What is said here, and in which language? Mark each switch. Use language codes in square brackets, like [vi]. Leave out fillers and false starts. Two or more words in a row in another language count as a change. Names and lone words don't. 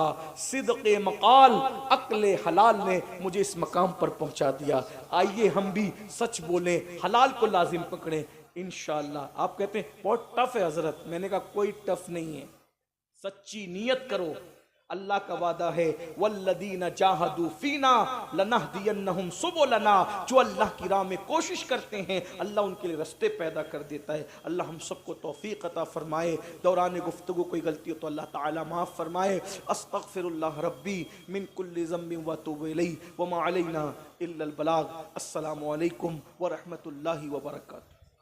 [hi] सिद्क़े मकाल, अक्ले हलाल ने मुझे इस मकाम पर पहुंचा दिया। आइए हम भी सच बोलें, हलाल को लाजिम पकड़ें, इंशाअल्लाह। आप कहते हैं बहुत टफ है हजरत, मैंने कहा कोई टफ नहीं है, सच्ची नीयत करो। अल्लाह का वादा है, [ar] والذين جاهدوا فينا لنهدينهم سبلنا, [hi] जो अल्लाह की राह में कोशिश करते हैं अल्लाह उनके लिए रास्ते पैदा कर देता है। अल्लाह हम सबको तौफीक अता फरमाए। दौरान गुफ्तगू कोई गलती हो तो अल्लाह ताला माफ़ फरमाए। [ar] أستغفر الله ربي من كل ذنب وأتوب إليه وما علينا إلا البلاغ. السلام عليكم ورحمة الله وبركاته.